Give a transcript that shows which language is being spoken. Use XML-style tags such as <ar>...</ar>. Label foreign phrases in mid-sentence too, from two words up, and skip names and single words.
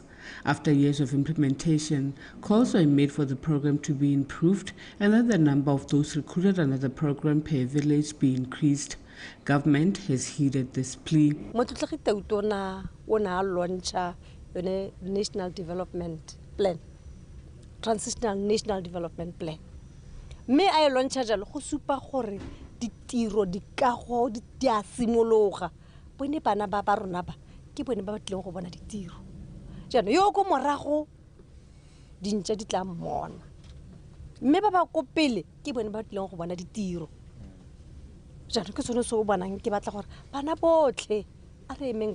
<en>After years of implementation, calls were made for the program to be improved and that the number of those recruited under the program per village be increased. Government has heeded this plea. National Development Plan, Transitional National Development Plan.</en> <tn>Me I launch jalo go supa gore ditiro dikago di a simologa bone bana ba rona ba ke bone ba batleng go bona ditiro jana yo go morago dintša di tla mmona mme ba ko pele ke bone ba batleng go bona ditiro jana ke sone so bonang ke batla gore bana botlhe a re emeng</tn>